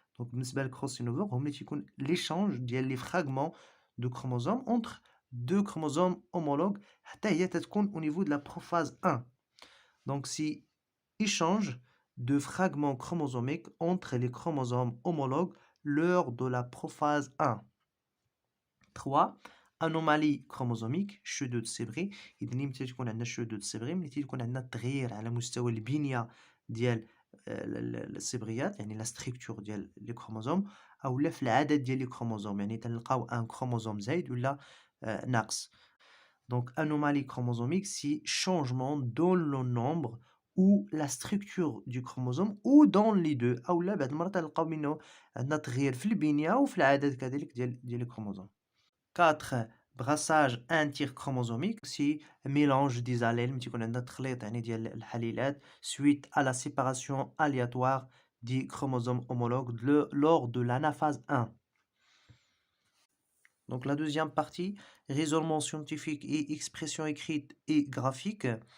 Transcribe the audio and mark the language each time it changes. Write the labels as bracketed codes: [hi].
[fr] Donc [ar] بالنسبة للcrossover هما تيكون [fr] l'échange ديال les fragments de chromosomes entre 2 chromosomes homologues [ar] حتى هي تتكون [fr] au niveau de la prophase 1. Donc c'est échange de fragments chromosomiques entre les chromosomes homologues lors de la prophase 1. 3. Anomalie chromosomique, شذوذ سبغي. [ar] إذا ملي تكون عندنا شذوذ سبغي ملي تيكون عندنا تغيير على مستوى البنية ديال الصبغيات يعني لا ستركتور ديال لي كروموزوم أولا في العدد ديال لي كروموزوم يعني تنلقاو ان كروموزوم زايد ولا ناقص. [fr] Donc, anomalie chromosomique, c'est changement dans le nombre ou la structure du chromosome ou dans les deux. [ar] أو لا بعض المرات تلقاو منه عندنا تغيير في البنية وفي العدد كذلك ديال الكروموزوم. 4. [fr] Brassage interchromosomique, c'est un mélange des allèles [ar] ملي تيكون عندنا تخليط يعني ديال الحليلات [fr] suite à la séparation aléatoire des chromosomes homologues lors de l'anaphase 1. Donc la deuxième partie, raisonnement scientifique et expression écrite et graphique.